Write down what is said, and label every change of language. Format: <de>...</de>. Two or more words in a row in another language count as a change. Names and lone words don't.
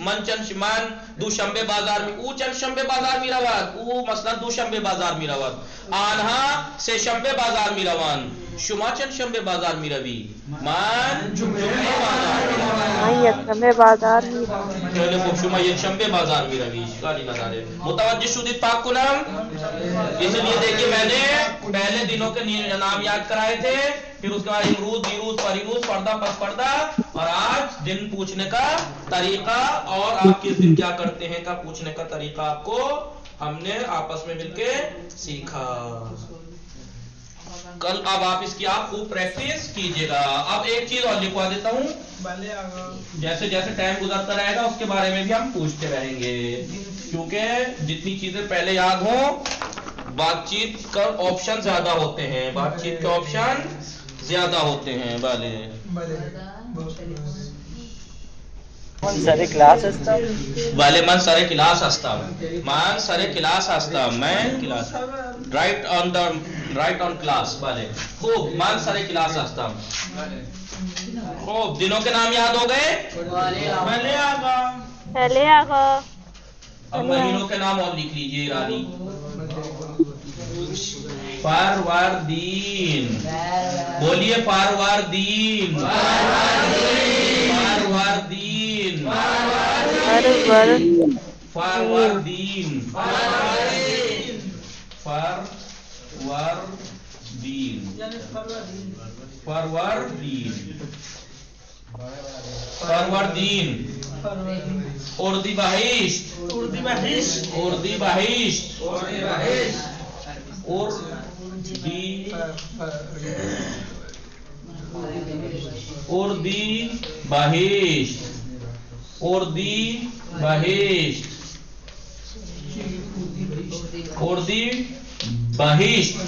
<fa>من دو شنبه بازار می، او چند شنبه بازار می رود، او مثلا دو شنبه بازار می رود، آنها سه شنبه بازار می روند. شما چند شنبه بازار می روی؟ من جمعه بازار می روم. من یک شنبه بازار میرم. خیلی خوب شما یک شنبه بازار می روی، اشکالی نداره. متوجه شدید پاک کنم؟</fa> <ur>اس لیے دیکھیے میں نے پہلے دنوں کے نام یاد کرائے تھے، پھر اس کے بعد</ur> <fa>امروز، دیروز، پریروز،</fa> <ur>پردہ پس پردہ، اور آج دن پوچھنے کا طریقہ اور آپ کس دن کیا کرتے ہیں کا پوچھنے کا طریقہ آپ کو ہم نے آپس میں مل کے سیکھا. کل اب آپ اس کی آپ خوب پریکٹس کیجئے گا. اب ایک چیز اور لکھوا دیتا ہوں، جیسے جیسے ٹائم گزرتا رہے گا اس کے بارے میں بھی ہم پوچھتے رہیں گے، کیونکہ جتنی چیزیں پہلے یاد ہوں بات چیت کا آپشن زیادہ ہوتے ہیں، بات چیت کے آپشن زیادہ ہوتے ہیں.</ur> <fa>سر کلاس هستم. بله من سر کلاس هستم، من سر کلاس هستم، من کلاس</fa> <en>right on</en> <fa>کلاس. بله خوب من سر کلاس هستم.</fa> <ur>خوب دنوں کے نام یاد ہو گئے؟</ur> <fa>بله آقا. بله آقا.</fa> <ur>اب مہینوں کے نام اور لکھ لیجئے رانی. فروردین، بولیے فروردین، فروردین، فروردین، فروردین، فروردین، فروردین، اردی بہشت، اردی بہشت، اردی بہشت، اردی بہشت، اردی بہشت، اردی بہشت، اردی بہشت.</ur>